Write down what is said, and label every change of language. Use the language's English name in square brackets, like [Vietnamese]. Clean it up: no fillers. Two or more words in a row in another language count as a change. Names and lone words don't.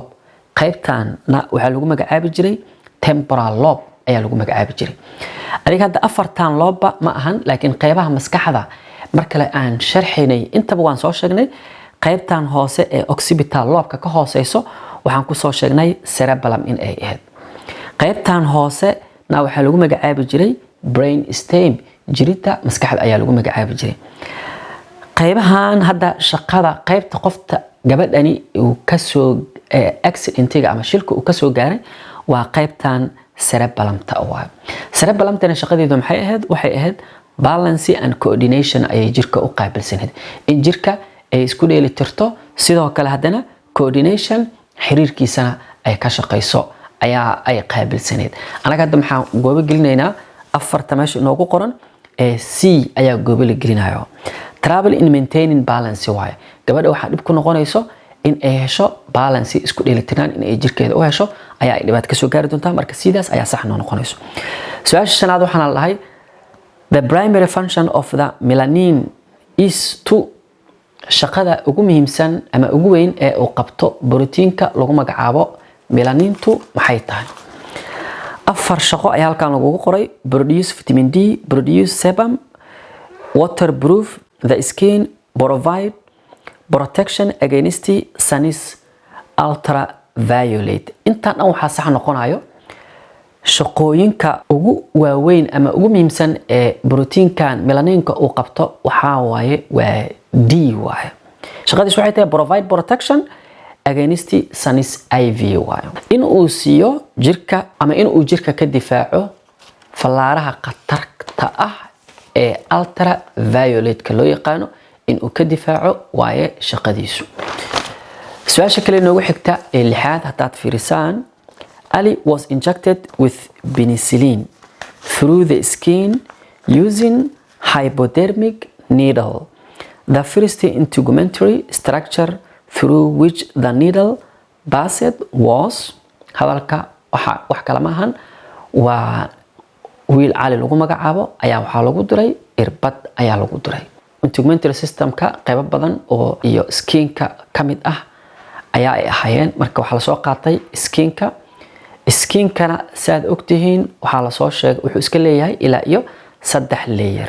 [Somali] qaybtanna waxa lagu magacaabi jiray [English] temporal lobe [Somali] ayaa lagu magacaabi jiray adiga hadda afartan looba ma ahan laakiin qaybaha maskaxda marka aan sharxaynay intaba waan soo sheegnay qaybtan hoose ee [English] occipital lobe [Somali] ka hooseyso waxaan ku soo sheegnay cerebellum in ay ahayd qaybtan hoose na waxa lagu magacaabi jiray [English] brain stem [Somali] jirida maskaxda ayaa lagu magacaabi jiray qaybahan hadda shaqada qaybta qofta gabadhani uu ka soo accidentiga ama shilka uu ka soo gaaray waa qaybtan cerebellum-ta waa cerebellum-tana shaqadeedu maxay ahayd waxay ahayd [English] balance and coordination [Somali] ayay jirka u qaabilsanayd in jirka ay isku dheeli tirto sidoo kale hadana coordination xiriirkiisana ay ka shaqeyso ayaa ay qaabilsanayd anaga hadda maxaan goobo gelinaynaa afarta meesha inoogu qoran ee C ayaa goobo la gelinayo [English] trouble in maintaining balance [Somali] waaye gabadha waxa dib ku noqonayso in ay hesho balance isku dheelitirnaan in ay jirkeeda u hesho ayaa ay dhibaato ka soo gaari doontaa marka sidaas ayaa sax noqonayso su'aasha shanaad waxaan lahayd [English] the primary function of the melanin is to [Somali] shaqada ugu muhiimsan ama ugu weyn ee uu qabto borotiinka lagu magacaabo melanintu maxay tahay afar shaqo ayaa halkan lagu qoray [English] produce vitamin D produce sebum waterproof the skin provide protection against sun's ultraviolet [Somali] intaan waxa sax noqonayo shaqooyinka ugu waaweyn ama ugu muhiimsan ee borotiinkan melaninka uu qabto waxa waaye waa D waaye shaqadiisu waxay tahay [English] provide protection against sun's UV [Somali] waaye in uu siiyo jirka ama in uu jirka ka difaaco falaaraha khatarta ah ee ultraviolet ka loo yaqaano in uu ka difaaco waaye shaqadiisu su'aasha kale noogu xigta ee lixaad hadaad fiirisaan [English] Ali was injected with penicillin through the skin using hypodermic needle. The first integumentary structure through which the needle passed was [Somali] hadalka wax kala maahan waa wiil cali lagu magacaabo ayaa waxaa lagu diray irbad ayaa lagu diray. Integumentary systemka qayb badan oo iyo skinka kamid ah ayaa ay ahaayeen. Marka waxaa la soo qaatay skinkana saad ogtihiin waxaa la soo sheegay wuxuu iska leeyahay ilaa iyo 3 layer.